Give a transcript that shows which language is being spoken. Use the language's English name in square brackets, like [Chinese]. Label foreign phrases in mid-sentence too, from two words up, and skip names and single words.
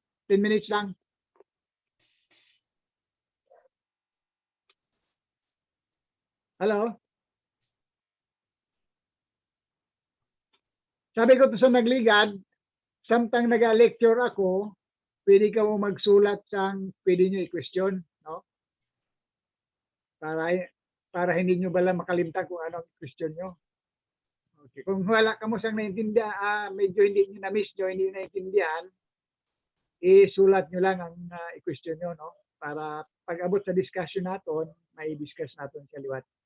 [Hiligaynon] 10 minutes lang. Hello? Sabi ko to sa nagligad, samtang nag-lecture ako, pwede ka mo magsulat sang pwede nyo i-question, no? Para hindi nyo bala makalimtan kung anong question nyo. Okay. Kung wala ka mo sang naintindihan, medyo hindi nyo na-miss nyo, hindi naintindihan, isulat nyo lang ang i-question nyo, no? Para pag-abot sa discussion natin, may discuss natin sa liwat.